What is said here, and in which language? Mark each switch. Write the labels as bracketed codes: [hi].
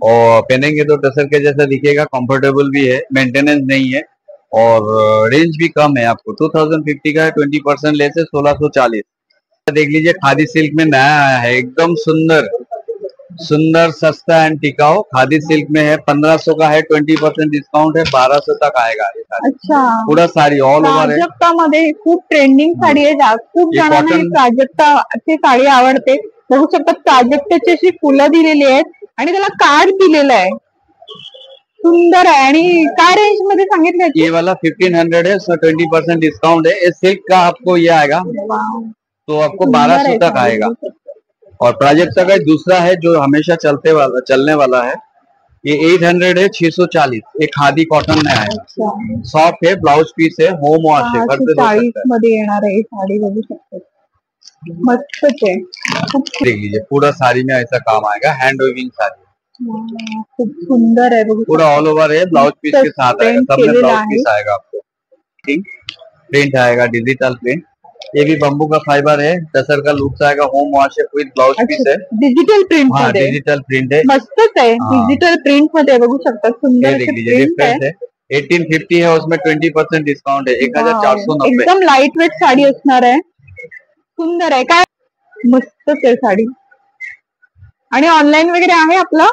[hi] और पहनेंगे तो टसर के जैसा दिखेगा, कंफर्टेबल भी है, मेंटेनेंस नहीं है और रेंज भी कम है. आपको 2050 का है, 20% लेस है, 1640. देख लीजिए, खादी सिल्क में नया आया है, एकदम सुंदर सुंदर, सस्ता एंड टिकाऊ. खादी सिल्क में है, 1500 का है, 20% डिस्काउंट है, 1200 तक आएगा. अच्छा. पूरा साड़ी ऑल ओवर है. [mr] प्राजक्तामध्ये खूप ट्रेंडिंग साडी आहे. खूप जणांना ही प्राजक्ताची साडी आवडते. बघू शकता प्राजक्ताची अशी फुलं दिलेली आहेत आणि त्याला कार्ड दिलेलं आहे. सुंदर आहे. आणि काय रेंज मध्ये सांगितलं? [hi] ये वाला 1500 है, 20% डिस्काउंट है. इस सिल्क का आपको ये आएगा तो आपको 1200 तक आएगा. और प्राजक्ता का दूसरा है जो हमेशा चलने वाला है, ये 800 है, 640. एक खादी कॉटन में है, सॉफ्ट है, ब्लाउज पीस है, होम वॉश है, घर पे धो सकते हैं. [mr] मध्ये येणार आहे साडी, बघू शकता. मस्तच आहे. [hi] देख लीजिए, पूरा साड़ी में ऐसा काम आएगा, हैंड वीविंग साड़ी. [mr] खूप सुंदर आहे. बघू [hi] पूरा ऑल ओवर है, ब्लाउज पीस के साथ आएगा. सब में ब्लाउज पीस आएगा आपको. प्रिंट आएगा, डिजिटल प्रिंट. ये भी बम्बू का फाइबर है, टसर का लुक आएगा, होम वॉश है, विद ब्लाउज पीस है. [en] digital print हाँ, [mr] मध्ये. [hi] डिजिटल प्रिंट है. [mr] मस्तच आहे. डिजिटल प्रिंट मध्ये बघू शकता. सुंदर [hi] देख लीजिए, डिफरेंस है. 1850 है, उसमें 20% डिस्काउंट है, 1490. [mr] एकदम लाईट वेट साडी असणार आहे. सुंदर आहे. काय मस्तच आहे साडी. आणि ऑनलाईन वगैरे आहे आपलं?